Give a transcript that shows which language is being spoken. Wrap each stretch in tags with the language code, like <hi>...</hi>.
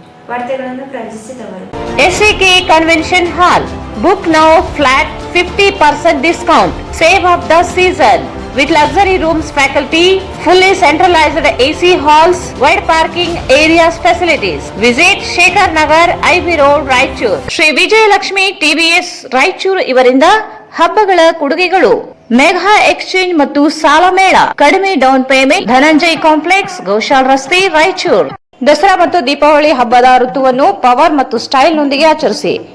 <kn>ವಾರ್ತೆಗಳನ್ನು ಪ್ರಾರಂಭಿಸಿದವರು</kn> <en>SAK convention hall. Book now flat 50% discount. Save of the season with luxury rooms, faculty, fully centralized AC halls, wide parking areas, facilities. Visit Shekhar Nagar, IB Road, Raichur.</en> <kn>Shri Vijayalakshmi TVS Raichur ಇವರಿಂದ ಹಬ್ಬಗಳ ಕೊಡುಗೆಗಳು, mega exchange ಮತ್ತು ಸಾಲ ಮೇಳ, ಕಡಿಮೆ down payment, Dhananjay complex, Goshal ರಸ್ತೆ, ರಾಯಚೂರು. ದಸರಾ ಮತ್ತು ದೀಪಾವಳಿ ಹಬ್ಬದ ಋತುವನ್ನು ಪವರ್ ಮತ್ತು ಸ್ಟೈಲ್ ನೊಂದಿಗೆ ಆಚರಿಸಿ.</kn>